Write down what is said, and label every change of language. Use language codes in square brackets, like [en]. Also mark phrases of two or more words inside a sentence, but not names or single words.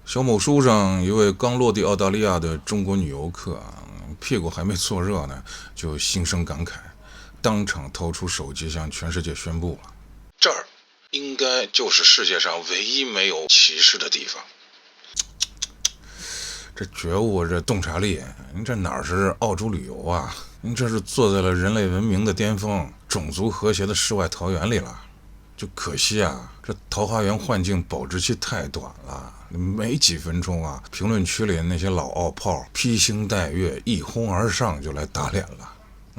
[zh] 小某書上一位剛落地澳大利亞的中國女遊客屁股還沒坐熱呢，就心生感慨，當場掏出手機向全世界宣布了：这兒應該就是世界上唯一沒有歧視的地方。這覺悟，這洞察力，您這哪是澳洲旅遊啊？您這是坐在了人類文明的巅峰、种族和諧的世外桃源裡了。就可惜啊，這桃花源幻境保质期太短了，没幾分鐘啊，評論區裡那些老澳炮披星戴月一哄而上就來打臉了。